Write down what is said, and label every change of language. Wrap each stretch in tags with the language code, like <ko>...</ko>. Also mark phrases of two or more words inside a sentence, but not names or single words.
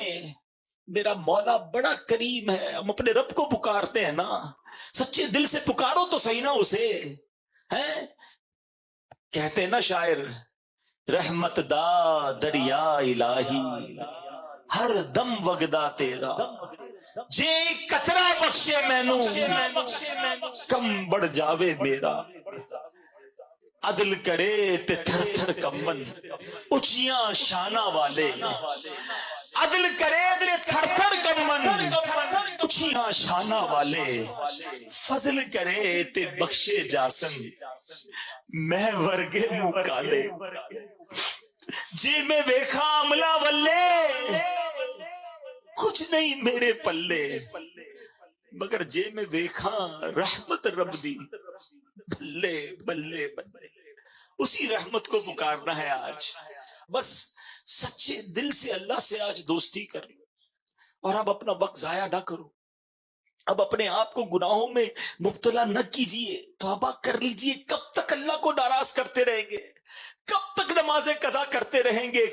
<ur>میرا مولا بڑا کریم ہے. ہم اپنے رب کو پکارتے ہیں نا، سچے دل سے پکارو تو صحیح نا اسے. کہتے ہیں نا شاعر،</ur> <pa>رحمت دا دریا الہی ہر دم وگدا تیرا، جے قطرہ بخشے مینو کم بڑھ جاوے میرا. عدل کرے تے تھر تھر کمبن اچیاں شانہ والے، عدل کرے تے تھر تھر کمبن اچیاں شانہ والے، فضل کرے تے بخشے جاسن میں ورگے مکالے. جی میں ویکھا عملہ ولے کچھ نہیں میرے پلے، مگر جے میں ویکھا رحمت رب دی بلے بلے بلے.</pa> <ur>اسی رحمت کو پکارنا ہے آج. بس سچے دل سے اللہ سے آج دوستی کر لو، اور اب اپنا وقت ضائع نہ کرو. اب اپنے آپ کو گناہوں میں مبتلا نہ کیجئے، توبہ کر لیجئے. کب تک اللہ کو ناراض کرتے رہیں گے؟ کب تک نمازیں قضا کرتے رہیں گے؟</ur>